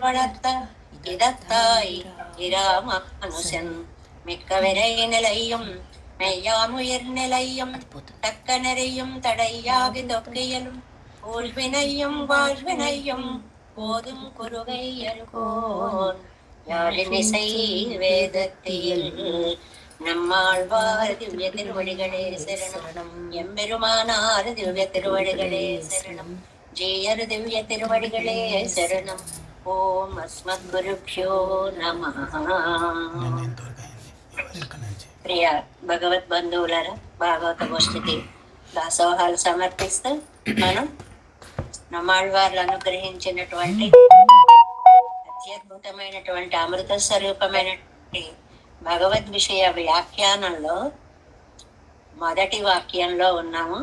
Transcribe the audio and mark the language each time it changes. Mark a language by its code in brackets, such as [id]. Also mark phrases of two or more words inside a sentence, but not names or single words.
[ta] வளர்த்த இதத்தாய் இராமானுசன் மிக்க விரை நிலையும் மெய்யாமுயிர் நிலையும் தக்க நெறியும் தடையாகி தொக்கியலும் ஊழ்வினையும் வாழ்வினையும் போதும் குருகை அருகோன் யாழினிசை வேதத்தில் நம்மாழ்வார் திவ்ய திருவடிகளே சரணம் எம்பெருமானார் திவ்ய திருவடிகளே சரணம் ஜேயர் திவ்ய திருவடிகளே శరణం. [sa] ఓం అస్మద్గురుభ్యో నమః. [te] ప్రియ భగవద్ బంధువులరా, భాగవత గోష్ఠికి దాసోహాలు సమర్పిస్తూ మనం నమ్మాళ్వార్లు అనుగ్రహించినటువంటి అత్యద్భుతమైనటువంటి అమృత స్వరూపమైనటువంటి భగవద్ విషయ వ్యాఖ్యానంలో మొదటి వాక్యంలో ఉన్నాము.